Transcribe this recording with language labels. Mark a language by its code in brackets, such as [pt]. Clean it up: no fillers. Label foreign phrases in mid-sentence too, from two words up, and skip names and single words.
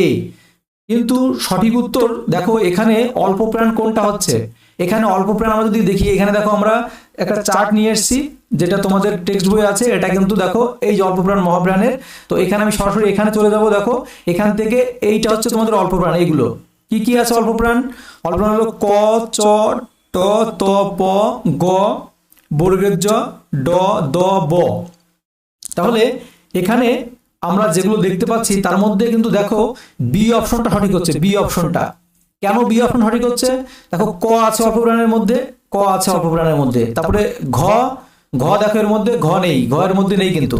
[bn] কিন্তু সঠিক উত্তর দেখো এখানে অল্প প্রাণ কোনটা হচ্ছে, এখানে অল্প প্রাণ আমরা যদি দেখি, এখানে দেখো আমরা একটা চার্ট নিয়ে এসেছি যেটা তোমাদের টেক্সট বই আছে, এটা কিন্তু দেখো এই যে অল্প প্রাণ মহাপ্রাণের, তো এখানে আমি সরাসরি এখানে চলে যাব। দেখো এখান থেকে এইটা হচ্ছে তোমাদের অল্প প্রাণ, এইগুলো কি কি আছে অল্প প্রাণ, অল্প প্রাণ হলো ক, চ, ট, ত, প, গ, বর্গের জ, ড, দ, ব। তাহলে এখানে আমরা যেগুলো দেখতে পাচ্ছি তার মধ্যে কিন্তু দেখো বি অপশনটা সঠিক হচ্ছে, বি অপশনটা। কেন বি অপশন সঠিক হচ্ছে, দেখো ক আছে অল্প প্রাণের মধ্যে, ক আছে অল্প প্রাণের মধ্যে, তারপরে ঘ, ঘ দেখো এর মধ্যে, ঘ নেই, ঘ এর মধ্যে নেই কিন্তু।